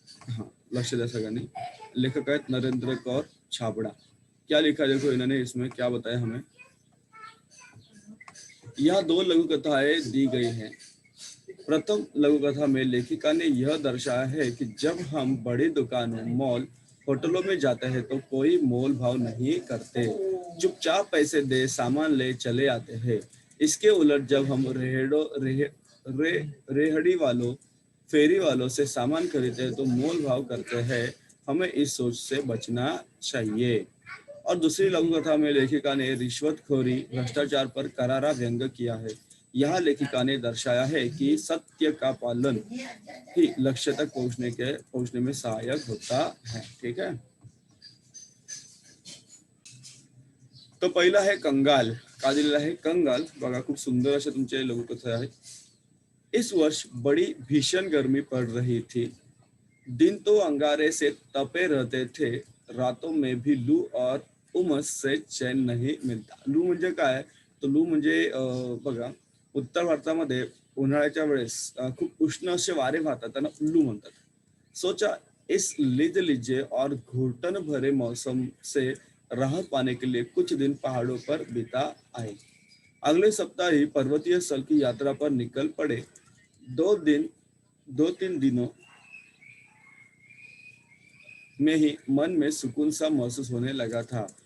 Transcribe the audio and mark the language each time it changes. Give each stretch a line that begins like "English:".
Marathi: हाँ, लक्ष्य द्या सगळ्यांनी. लेखक आहेत नरेंद्र कौर छाबड़ा.
Hindi: क्या लिखा देखो इन्होंने, इसमें क्या बताया हमें. यह दो लघु कथाएं दी गई हैं. प्रथम लघु कथा में लेखिका ने यह दर्शाया है कि जब हम बड़ी दुकानों, मॉल, होटलों में जाते हैं तो कोई मोल भाव नहीं करते, चुपचाप पैसे दे सामान ले चले आते हैं. इसके उलट जब हम रेहड़ी वालों, फेरी वालों से सामान खरीदते हैं तो मोल भाव करते हैं. हमें इस सोच से बचना चाहिए. और दूसरी लघु कथा में लेखिका ने रिश्वतखोरी, भ्रष्टाचार पर करारा व्यंग किया है. यहाँ लेखिका ने दर्शाया है कि सत्य का पालन ही लक्ष्य तक पहुंचने में सहायक होता है. ठीक है. तो पहिला है कंगाल.
Marathi: का दिलेला आहे कंगाल. बघा, खूप सुंदर अशा तुमचे लघुकथा आहे.
Hindi: इस वर्ष बड़ी भीषण गर्मी पड़ रही थी. दिन तो अंगारे से तपे रहते थे, रातों में भी लू और उमस से चैन नहीं मिलता.
Marathi: लू म्हणजे काय, तो लू म्हणजे बघा, उत्तर भारतामध्ये उन्हाळ्याच्या वेळेस खूप उष्ण असे वारे वाहतात, त्यांना लू म्हणतात.
Hindi: सोचा इस लीजिए और घुटन भरे मौसम से राहत पाने के लिए कुछ दिन पहाड़ों पर बिता आए. अगले सप्ताह ही पर्वतीय स्थल की यात्रा पर निकल पड़े. 2 3 दिनों में ही मन में सुकून सा महसूस होने लगा था.